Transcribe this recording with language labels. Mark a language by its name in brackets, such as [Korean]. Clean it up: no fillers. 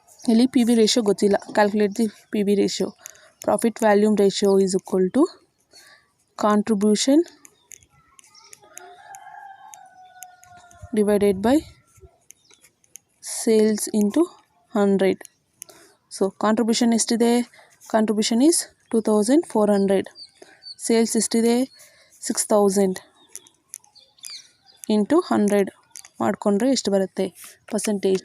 [English] ಇಲ್ಲಿ P V ratio ಗೊತ್ತಿಲ್ಲ, calculate the P V ratio. Profit volume ratio is equal to contribution divided by sales into 100. So contribution ಎಷ್ಟಿದೆ, contribution is 2,400. [Kannada] Sales ಎಷ್ಟಿದೆ 6,000 into 100 ಮಾಡಿಕೊಂಡ್ರೆ ಎಷ್ಟು ಬರುತ್ತೆ percentage.